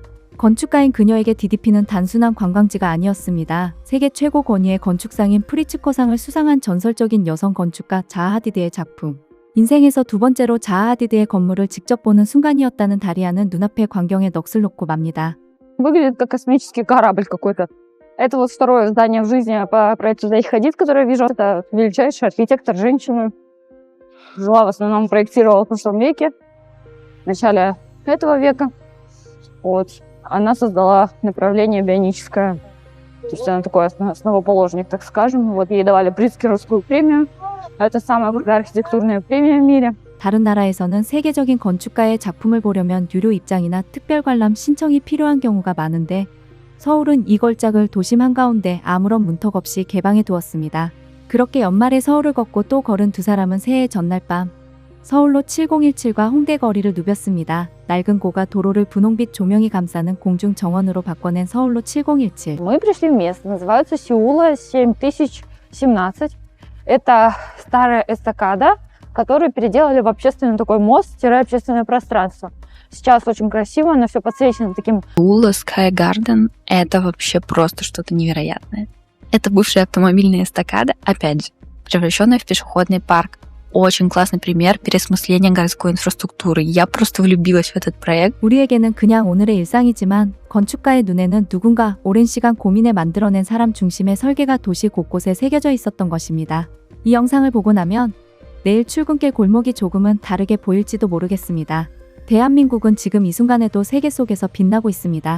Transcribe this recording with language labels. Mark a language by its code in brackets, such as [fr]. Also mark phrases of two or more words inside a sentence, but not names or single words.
[ko] 건축가인 그녀에게 DDP는 단순한 관광지가 아니었습니다. 세계 최고 권위의 건축상인 프리츠커상을 수상한 전설적인 여성 건축가 자하 하디드의 작품. 인생에서 두 번째로 자하 하디드의 건물을 직접 보는 순간이었다는 다리아는 눈앞의 광경에 넋을 놓고 맙니다. [ru] Выглядит как космический корабль какой-то. Это вот второе здание в жизни по проекту Захи Хадид, которое я вижу. Это величайший архитектор, женщина. Жила в основном, проектировала в прошлом веке, в начале этого века. Вот. Она создала направление бионическое. То есть она такой основоположник, так скажем. Вот ей давали Прицкеровскую премию. Это самая крутая архитектурная премия в мире. [ko] 다른 나라에서는 세계적인 건축가의 작품을 보려면 유료 입장이나 특별 관람 신청이 필요한 경우가 많은데 서울은 이 걸작을 도심 한가운데 아무런 문턱 없이 개방해 두었습니다. 그렇게 연말에 서울을 걷고 또 걸은 두 사람은 새해 전날 밤 서울로 7017과 홍대 거리를 누볐습니다. 낡은 고가 도로를 분홍빛 조명이 감싸는 공중 정원으로 바꿔낸 서울로 7017. [ru] Мы пришли в место, называется Сеула 7017. Это старая эстакада, которую переделали в общественный такой мост-общественное пространство. Сейчас очень красиво, оно все подсвечено таким. Ула Sky Garden — это вообще просто что-то невероятное. Это бывшая автомобильная эстакада, опять же, превращенная в пешеходный парк. Очень классный пример переосмысления городской инфраструктуры. Я просто влюбилась в этот проект. [ko] 우리에게는 그냥 오늘의 일상이지만 건축가의 눈에는 누군가 오랜 시간 고민해 만들어낸 사람 중심의 설계가 도시 곳곳에 새겨져 있었던 것입니다. 이 영상을 보고 나면 내일 출근길 골목이 조금은 다르게 보일지도 모르겠습니다. 대한민국은 지금 이 순간에도 세계 속에서 빛나고 있습니다.